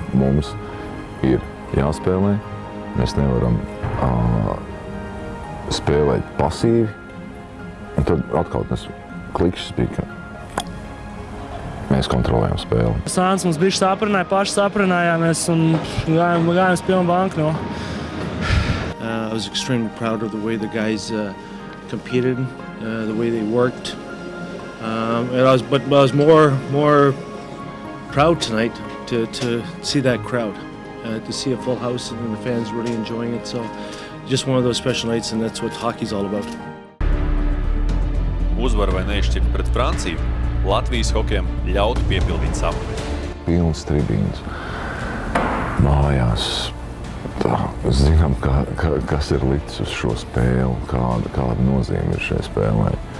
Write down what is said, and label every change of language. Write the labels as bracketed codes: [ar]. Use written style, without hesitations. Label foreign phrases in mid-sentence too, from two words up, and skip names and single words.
[lv] Mums ir jāspēlē, mēs nevaram spēlēt pasīvi, un tad atkal tas klikšķis bija, ka mēs kontrolējam spēli. Sāns mums bišķi saprināja, paši saprinājāmies un gājām uz pilnu banku. [en] I was extremely proud of the way the guys competed, the way they worked. But I was more proud tonight to see that crowd, to see a full house and the fans really enjoying it. So just one of those special nights, and that's what hockey's all about. [lv] Uzvaru vai neizšķirt pret Franciju, Latvijas hokejam ļautu piepildīt sapni. Pilns tribīns, mājās. Zinām, kas ir licis uz šo spēli, kāda nozīme ir šai spēlē.